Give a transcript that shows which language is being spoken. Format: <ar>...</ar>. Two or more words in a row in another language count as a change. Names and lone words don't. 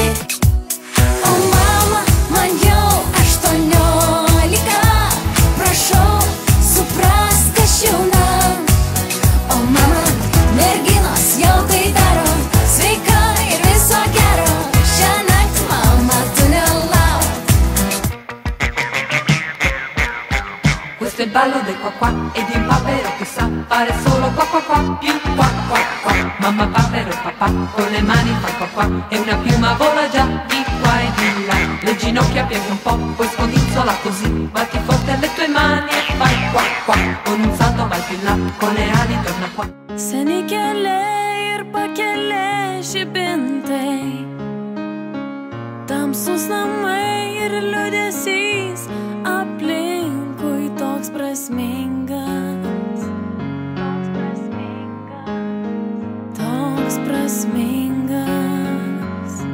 <lt>O mama, man jau 18, prašau suprask, aš jauna. O mama, merginos jau tai daro, sveika ir viso gero. Šiąnakt mama tu nelauk.</lt> <it>Questo è il ballo del qua qua e di un papero che sa fare solo qua qua qua più qua qua qua. Mamma papero e papà con le mani fa qua qua e una piuma vola già di qua e di là. Le ginocchia pieghi un po', poi scodinzola così, batti forte alle tue mani e fai qua qua. Con un salto vai più là, con le ali torna qua.</it> <lt>Seni keliai ir pakeliai žibintai, tamsus namai ir liūdesys, aplinkui toks prasmingas, toks prasmingas.</lt>